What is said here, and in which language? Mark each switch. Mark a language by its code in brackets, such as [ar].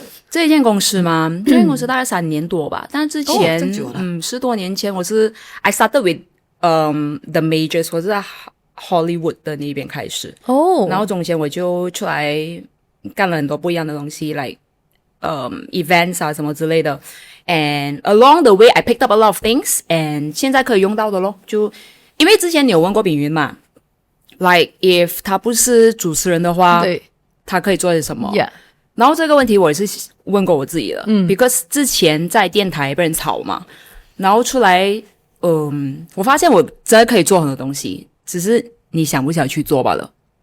[zh] 這一間公司嗎？這間公司大概3年多吧。但之前10多年前我是 [en] I started with the majors， [zh] 我是在 Hollywood 的那邊開始。然後中間我就出來幹了很多不一樣的東西 ， [en] like events [zh] 啊什麼之類的。 [en] And along the way I picked up a lot of things，and [zh] 現在可以用到的咯。就因為之前你有問過炳雲嘛？ [en] Like if [zh] 他不是主持人的話，對，他可以做些什麼？然後這個問題我也是問過我自己的，because 之前在電台被人炒嘛，然後出來，我發現我真的可以做很多東西，只是你想不想去做罷了。